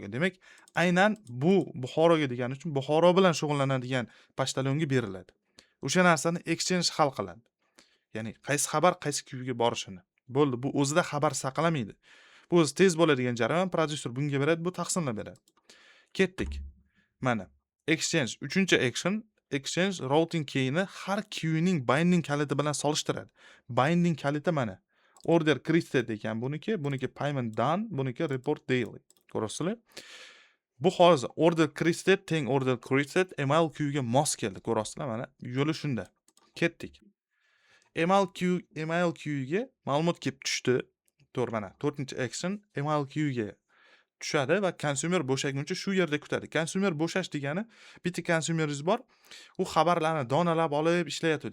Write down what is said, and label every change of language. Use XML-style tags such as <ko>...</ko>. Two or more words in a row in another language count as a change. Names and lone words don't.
<uz>Demak, aynan bu Buxoroga degani uchun Buxoro bilan shug'ullanadigan pochtalyonga beriladi. O'sha narsani exchange hal qiladi. Ya'ni qaysi xabar qaysi queue'ga borishini. Bo'ldi, bu o'zida xabar saqlamaydi. Bu o'zi tez bo'ladigan jarayon, prodyuser bunga beradi, bu taqsimlab beradi. Ketdik. Mana</uz> <en>exchange 3-action exchange routing keyni</en> <uz>har queue'ning binding kaliti bilan solishtiradi. Binding kaliti mana.</uz> <en>Order created</en> <uz>ekan buniki</uz> <en>payment done,</en> <uz>buniki</uz> <en>report daily.</en> <uz>Ko'rasizlar? Bu hozir</uz> <en>order created</en> <uz>teng</uz> <en>order created email queue'ga</en> <uz>mos keldi. Ko'rasizlar? Mana yo'li shunda. Ketdik.</uz> <en>Email queue'ga</en> <uz>ma'lumot kelib tushdi. To'g'ri, mana 4-action</uz> <en>email queue'ga</en> <uz>tushadi va consumer bo'shaguncha shu yerda kutadi. Consumer bo'shash degani bitta consumeringiz bor. U xabarlarni donalab olib ishlayotadi.</uz>